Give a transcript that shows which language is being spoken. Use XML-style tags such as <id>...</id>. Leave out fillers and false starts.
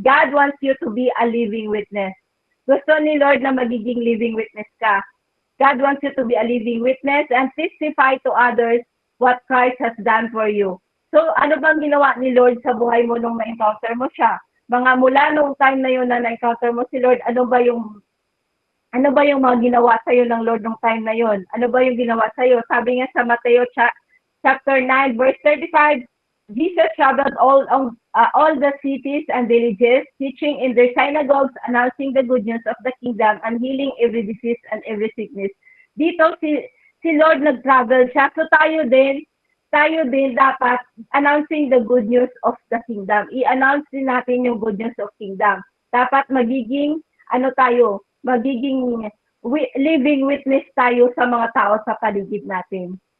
<en>God wants you to be a living witness.</en> <tl>Gusto ni Lord na magiging living witness ka.</tl> <en>God wants you to be a living witness and testify to others what Christ has done for you.</en> <tl>So, ano bang ginawa ni Lord sa buhay mo nung na-encounter mo siya? Mga mula nung time na yun na na-encounter mo si Lord, ano ba yung mga ginawa sa iyo ng Lord nung time na yon? Ano ba yung ginawa sa iyo? Sabi nga sa</tl> <en>Mateo chapter 9 verse 35, Jesus traveled all the cities and villages, teaching in their synagogues, announcing the good news of the kingdom, and healing every disease and every sickness.</en> <tl>Dito si Lord nag-travel siya. So tayo din dapat</tl> <en>announcing the good news of the kingdom.</en> <tl>I-announce din natin yung</tl> <en>good news of kingdom.</en> <tl>Dapat magiging magiging living witness tayo sa mga tao sa paligid natin.</tl>